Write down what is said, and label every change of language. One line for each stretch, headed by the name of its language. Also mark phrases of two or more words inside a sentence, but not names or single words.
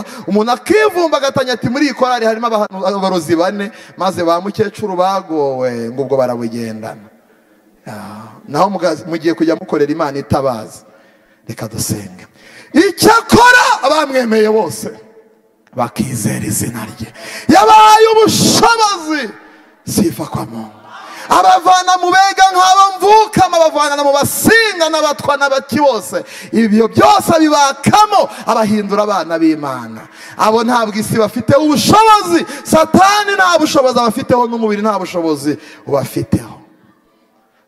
Kinyarwanda: Umuntu akivumba agatanya ati muri ikorari harimo abarozi 4 maze ba mukecuru bagowe ngo ubwo barabugendana. Naho mugiye kujya mukorera Imana itabaza. Reka dusenge. Icyakora abamwemeye bose bakizera izina rye yabaye ubushobozi
Swahili: sifa kwa Mungu.
Kinyarwanda: Abavana mu bega nk'abo mvukama, abavana mu basinga n'abatwa n'abaki bose. Ibyo byose bibakamo abahindura abana b'Imana. Abo ntabwo isi bafite ubushobozi. Satani nta bushobozi abafiteho, n'umubiri nta bushobozi ubafiteho.